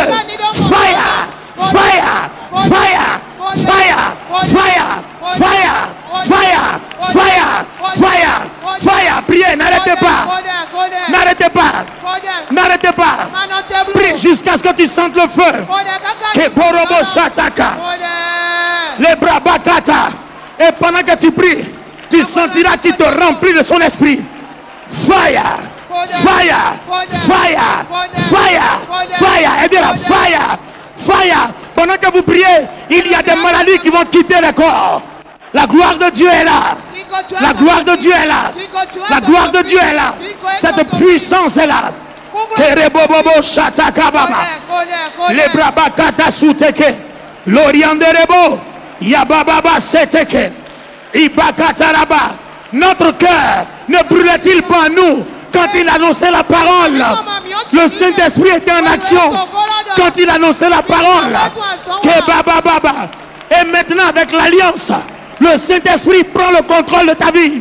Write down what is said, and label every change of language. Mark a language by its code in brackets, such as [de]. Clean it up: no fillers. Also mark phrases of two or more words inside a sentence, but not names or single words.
[en] Fire. Fire. Fire. Fire. Fire. Fire. Fire. Fire. Fire. Fire. [fr] Priez. N'arrêtez pas. N'arrêtez pas. N'arrêtez pas. Prie jusqu'à ce que tu sentes le feu. Keborobo Shataka. Les bras bakata. Et pendant que tu pries, tu sentiras qu'il te remplit de son esprit. [en] Fire. Fire. Fire. Fire. Fire. Aidez-la. Fire. Fire. [fr] Pendant que vous priez, il y a des maladies qui vont quitter le corps. La gloire de Dieu est là. La gloire de Dieu est là. La gloire de Dieu est là. Cette puissance est là. Kerebobobo shatakababa. Les brabakata souteke. L'orianderebo. Yabababa seteke. Ibakataraba. Notre cœur ne brûlait-il pas nous quand il annonçait la parole? Le Saint-Esprit était en action quand il annonçait la parole. Kebababa. Et maintenant avec l'alliance, le Saint-Esprit prend le contrôle de ta vie.